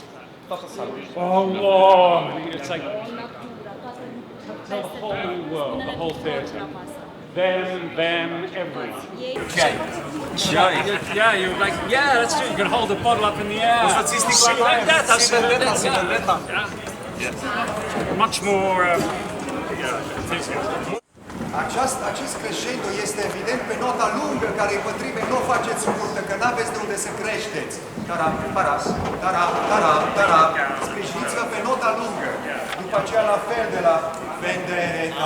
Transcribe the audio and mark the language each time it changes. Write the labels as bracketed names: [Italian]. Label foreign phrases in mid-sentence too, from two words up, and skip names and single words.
[English] Oh, it's like the whole world, the whole theatre. Them, everyone. Okay. Yeah, you're like, yeah, that's true. You can hold the bottle up in the air. Sing like that. That's much more. [Romanian] Acest crescendo este evident pe nota lungă, care pătrime nu o faceți scurtă, că n-aveți de unde să creșteți. Taram, paras, taram, taram, taram. Sprijiniți-vă pe nota lungă. După aceea la fel de la vendetta.